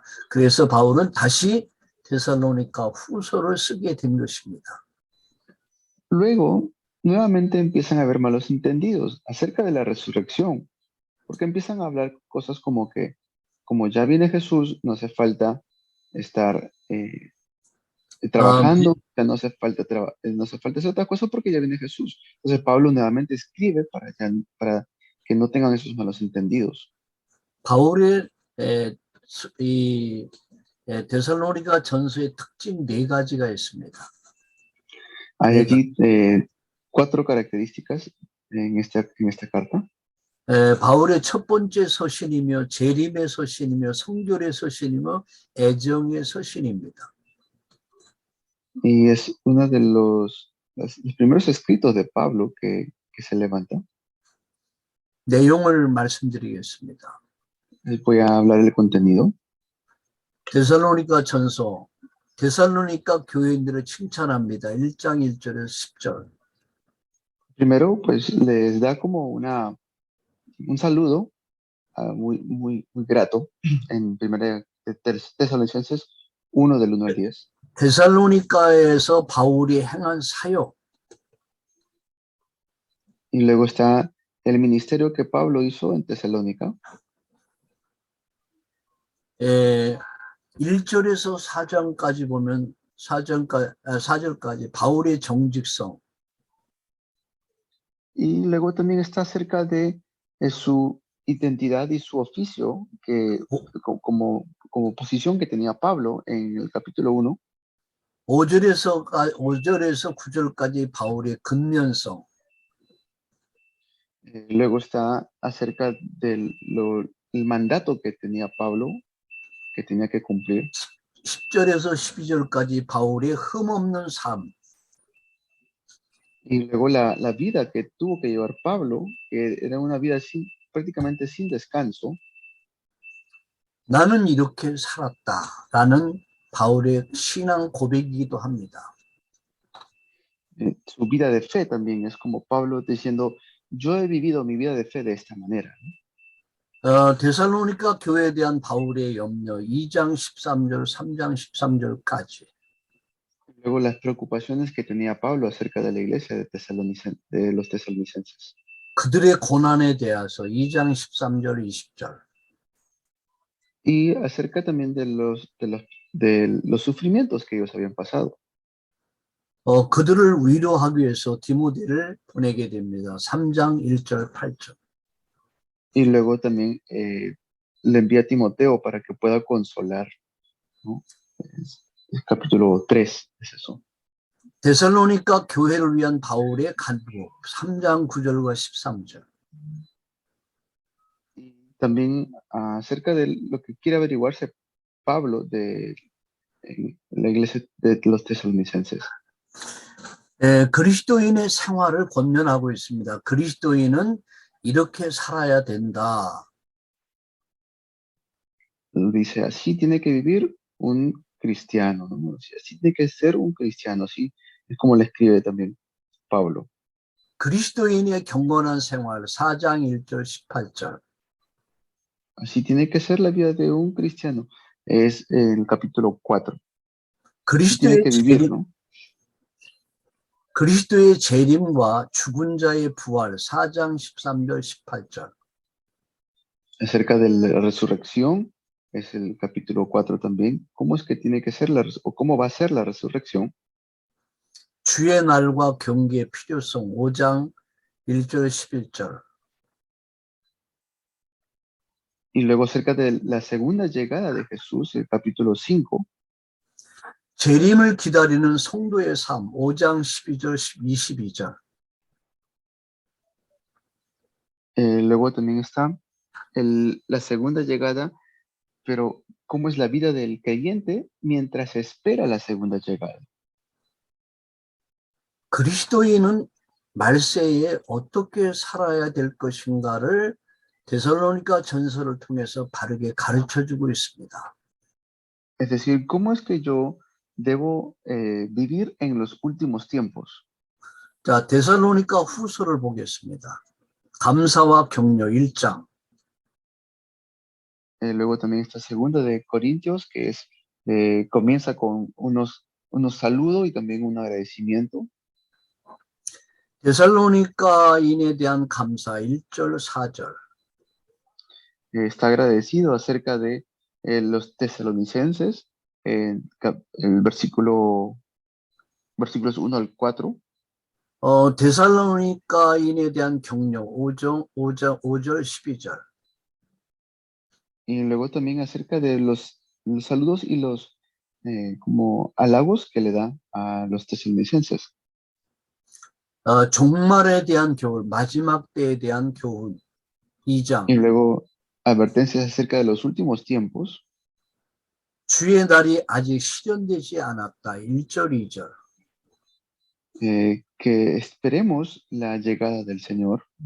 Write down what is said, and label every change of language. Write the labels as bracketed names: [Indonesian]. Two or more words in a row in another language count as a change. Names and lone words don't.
[Korean] 그래서 바울은 다시 데살로니가 후서를 쓰게 된 것입니다. [Spanish] Luego, nuevamente empiezan a haber malos entendidos acerca de la resurrección, porque empiezan a hablar cosas como que, como ya viene Jesús, no hace falta estar trabajando, ya no hace falta hacer otra cosa porque ya viene Jesús. Entonces Pablo nuevamente escribe para que no tengan esos malos entendidos. [Korean] 바울의 이 데살로니가 전서의 특징 4가지가 있습니다. [Spanish] Hay allí 4 características en esta carta. [Korean] 바울의 첫 번째 서신이며 재림의 서신이며 성결의 서신이며 애정의 서신입니다. [Spanish] Y es uno de los primeros escritos de Pablo que se levanta. [Korean] 내용을 말씀드리겠습니다. [Spanish] Voy a hablar del contenido. [Korean] 데살로니가 전서, 데살로니가 교인들을 칭찬합니다. 1장 1절에서 10절. [Spanish] Primero, pues les da como un saludo muy grato en primera Tesalonicenses 1 del 1 al 10. [Korean] 데살로니가에서 바울이 행한 사역. [Spanish] Y luego está el ministerio que Pablo hizo en Tesalónica. [Korean] 1절에서 4장까지 보면 4절까지 바울의 정직성. [Spanish] Y luego también está acerca de su identidad y su oficio, que como posición que tenía Pablo en el capítulo 1. [Korean] 5절에서 9절까지 바울의 근면성, [Spanish] Luego está acerca del el mandato que tenía Pablo, que tenía que cumplir. [Korean] 10절에서 12절까지 바울의 흠없는 삶, [Spanish] Y luego la vida que tuvo que llevar Pablo, que era una vida prácticamente sin descanso. [Korean] 나는 이렇게 살았다라는 바울의 신앙 고백이기도 합니다. [Spanish] Su vida de fe también es como Pablo diciendo, yo he vivido mi vida de fe de esta manera. [Korean] 데살로니가 교회에 대한 바울의 염려 2장 13절, 3장 13절까지. [Spanish] Luego las preocupaciones que tenía Pablo acerca de la iglesia de los tesalonicenses. [Korean] 그들의 고난에 대해서 2장 13절, 20절. [Spanish] Y acerca también de los sufrimientos que ellos habían pasado. [Korean] 그들을 위로하기 위해서 디모데를 보내게 됩니다. 3장 1절, 8절. [Spanish] Y luego también le envía a Timoteo para que pueda consolar, ¿no? El capítulo 3 es eso. [Korean] 데살로니가 교회를 위한 바울의 간구 3장 9절과 13절. [Spanish] Y también acerca de lo que quiere averiguarse Pablo de la iglesia de los tesalonicenses. [Korean] 그리스도인의 생활을 권면하고 있습니다. 그리스도인은 이렇게 살아야 된다. [Spanish] Dice, así tiene que vivir un cristiano, ¿no? Así tiene que ser un cristiano, así es como le escribe también Pablo. [Korean] 그리스도인의 경건한 생활 4장 1절 18절. [Spanish] Así tiene que ser la vida de un cristiano. Es el capítulo 4. Así tiene que vivir, ¿no? [Korean] 그리스도의 재림과 죽은 자의 부활 4장 13절 18절. [Spanish] Acerca de la resurrección, es el capítulo 4 también. ¿Cómo es que tiene que ser o cómo va a ser la resurrección? [Korean] 주의 날과 경계의 필요성 5장 1절 11절. [Spanish] Y luego acerca de la segunda llegada de Jesús, el capítulo 5. [Korean] 재림을 기다리는 성도의 삶 5장 12절 22절. [Spanish] Luego también está la segunda llegada, pero ¿cómo es la vida del creyente mientras espera la segunda llegada? [Korean] 그리스도인은 말세에 어떻게 살아야 될 것인가를 데살로니가 전서를 통해서 바르게 가르쳐주고 있습니다. [Spanish] Es decir, ¿cómo es que yo debo vivir en los últimos tiempos? [Korean] 자, 데살로니가 후서를 보겠습니다. 감사와 격려 1장. [Spanish] Luego también está segunda de Corintios, que es comienza con unos saludos y también un agradecimiento. [Korean] 데살로니가인에 대한 감사 1절 4절. [Spanish] Está agradecido acerca de los tesalonicenses, el versículos 1 al 4. [Korean] 데살로니가인에 대한 격려 5절 12절. [Spanish] Y luego también acerca de los saludos y los como halagos que le da a los tesalonicenses. [Korean] 종말에 대한 교훈, 마지막 때에 대한 교훈 2장. [Spanish] Y luego advertencias acerca de los últimos tiempos. [Korean] 주의 날이 아직 실현되지 않았다 1절 2절. [Spanish] Que esperemos la llegada del Señor.